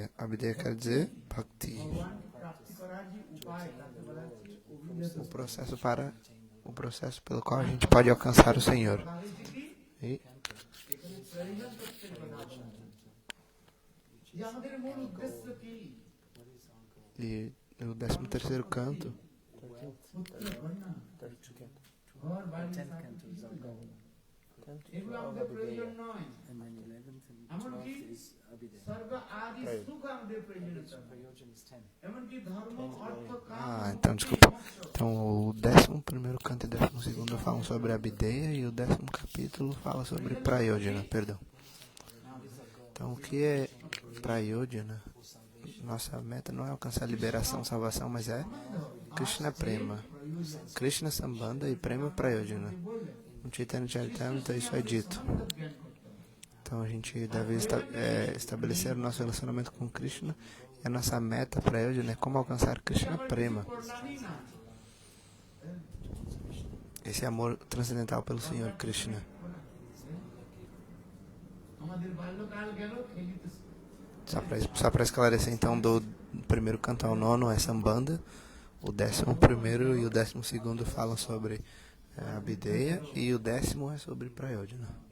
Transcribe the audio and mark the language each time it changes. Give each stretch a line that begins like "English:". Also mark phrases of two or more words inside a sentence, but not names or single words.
Portuguese: Abhideya quer dizer Bhakti. O processo pelo qual a gente pode alcançar o Senhor. E o 13º canto,
Bangla: এগুলো আমাদের প্রয়োজন নয় এমনকি স্বর্গ আদি সুখ আমাদের প্রয়োজনীয়তা এমনকি ধর্ম অর্থ কাম
Portuguese: então desculpa. Então o 11º canto e 12º falam sobre Abhideya e o 10º capítulo fala sobre Prayojana, perdão. Então o que é Prayojana? Nossa meta não é alcançar liberação, salvação, mas é Krishna Prema, Krishna Sambandha e Prema Prayojana. No Chaitanya Charitamrita isso é dito. Então a gente deve estabelecer o nosso relacionamento com Krishna e a nossa meta Prayojana é como alcançar Krishna Prema. Esse amor transcendental pelo Senhor Krishna. Só para esclarecer, então, do primeiro canto ao nono é Sambandha, o 11º e o 12º falam sobre Abhideya e o 10º é sobre Prayojana.